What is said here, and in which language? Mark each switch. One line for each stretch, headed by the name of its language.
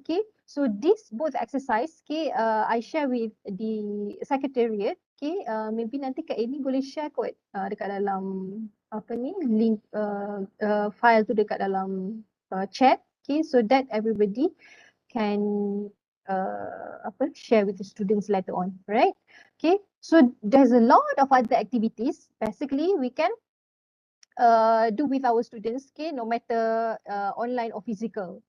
English: Okay, so this both exercise, okay, I share with the secretariat. Okay, maybe
Malay: nanti Kak Amy boleh share kot dekat dalam link file tu dekat dalam chat.
English: Okay, so that everybody can share with the students later on, right? Okay, so there's a lot of other activities basically we can do with our students, okay, no matter online or physical.